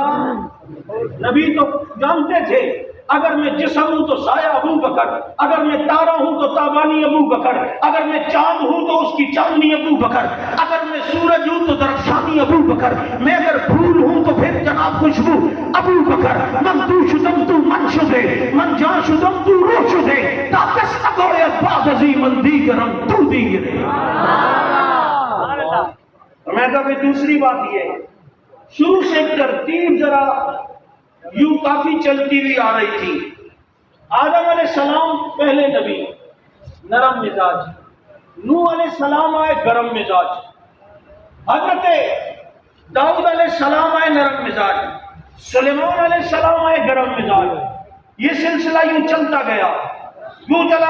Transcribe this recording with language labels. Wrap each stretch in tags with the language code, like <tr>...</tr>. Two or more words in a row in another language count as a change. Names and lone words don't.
<ur>نبی تو جانتے تھے اگر میں جسم ہوں تو سایہ ابو بکر، اگر میں تارا ہوں تو تابانی ابو بکر، اگر میں چاند ہوں تو اس کی چاندنی ابو بکر، اگر میں سورج ہوں تو درخشانی ابو بکر، میں اگر پھول ہوں تو پھر جناب خوشبو ابو بکر،</ur> <fa>من تو شدم تو من شدے، من جان شدم تو روح شدے، تاکس نگوئے بعد ازی من دیگرم تو دیگرے۔</fa> <ur>میں کہا کہ دوسری بات یہ ہے، شروع سے ترتیب ذرا یوں کافی چلتی ہوئی آ رہی تھی۔ آدم علیہ السلام پہلے نبی، نرم مزاج، نوح علیہ السلام آئے گرم مزاج، حضرت داؤد علیہ السلام آئے نرم مزاج، سلیمان علیہ السلام آئے گرم مزاج، یہ سلسلہ یوں چلتا گیا، یوں چلا۔</ur>